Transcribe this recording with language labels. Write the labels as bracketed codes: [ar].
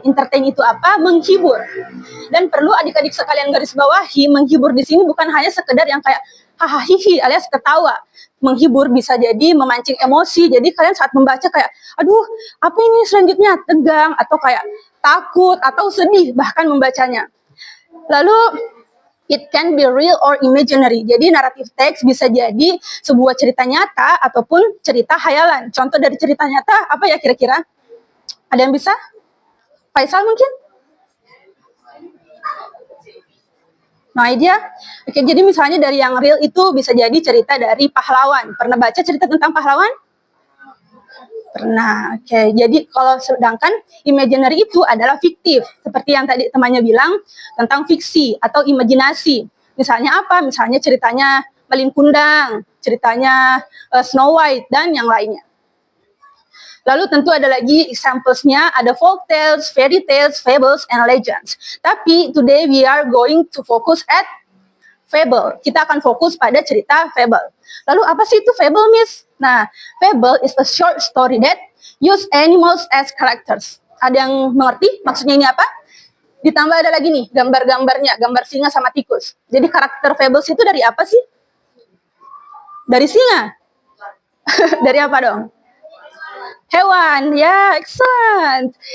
[id] Entertain itu apa? Menghibur. Dan perlu adik-adik sekalian garis bawahi, menghibur di sini bukan hanya sekedar yang kayak hahaha hihi alias ketawa. Menghibur bisa jadi memancing emosi. Jadi kalian saat membaca kayak, aduh, apa ini selanjutnya? Tegang atau kayak takut atau sedih bahkan membacanya. Lalu [en] it can be real or imaginary. [id] Jadi narrative text bisa jadi sebuah cerita nyata ataupun cerita hayalan. Contoh dari cerita nyata apa ya kira-kira? Ada yang bisa? Faisal mungkin? [en] No idea? [id] Oke, jadi misalnya dari yang real itu bisa jadi cerita dari pahlawan. Pernah baca cerita tentang pahlawan? Pernah. Oke, jadi kalau sedangkan imaginary itu adalah fiktif. Seperti yang tadi temannya bilang tentang fiksi atau imajinasi. Misalnya apa? Misalnya ceritanya Malin Kundang, ceritanya Snow White, dan yang lainnya. Lalu tentu ada lagi examples-nya, ada [en] folk tales, fairy tales, fables, and legends. [id] Tapi [en] today we are going to focus at fable. [id] Kita akan fokus pada cerita fable. Lalu apa sih itu fable, Miss? [en] Nah, fable is a short story that use animals as characters. [id] Ada yang mengerti maksudnya ini apa? Ditambah ada lagi nih gambar-gambarnya, gambar singa sama tikus. Jadi karakter fables itu dari apa sih? Dari singa? Dari apa dong? Hewan, ya, [en] excellent.